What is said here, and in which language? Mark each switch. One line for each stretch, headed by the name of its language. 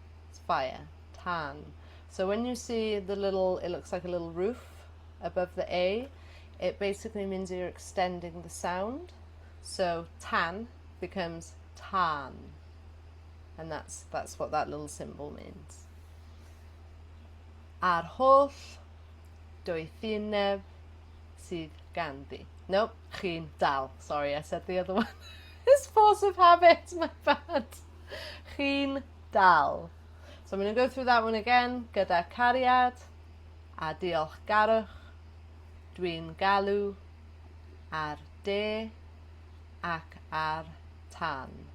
English: It's fire, tan. So when you see the little, it looks like a little roof above the A, it basically means you're extending the sound. So tan becomes tan. And that's what that little symbol means.
Welsh: A'r holl doethineb sydd ganddi. Nope, chi'n dal.
English: Sorry, I said the other one. It's force of habit, my bad.
Welsh: Chi'n dal.
English: So I'm going to go through that one again.
Welsh: Gyda cariad a diolchgarwch, dwi'n galw ar de ac ar tan.